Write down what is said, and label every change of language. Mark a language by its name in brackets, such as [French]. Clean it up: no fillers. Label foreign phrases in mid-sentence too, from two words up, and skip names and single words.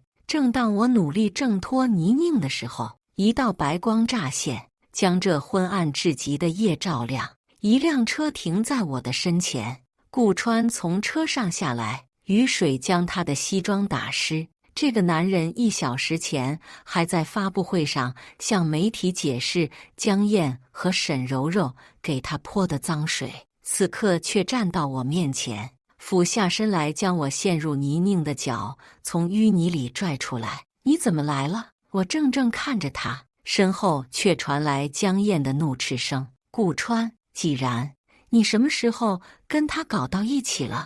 [Chinese] 正當我努力掙脫泥濘的時候，一道白光乍現，將這昏暗至極的夜照亮。一輛車停在我的身前，顧川從車上下來，雨水將他的西裝打濕。這個男人1小時前還在發布會上向媒體解釋江燕和沈柔柔給他潑的髒水，此刻卻站到我面前，俯下身來將我陷入泥濘的腳從淤泥裡拽出來。“你怎麼來了？” 我怔怔看着他，身後卻傳來江燕的怒斥聲：“顧川，既然你什麼時候跟他搞到一起了？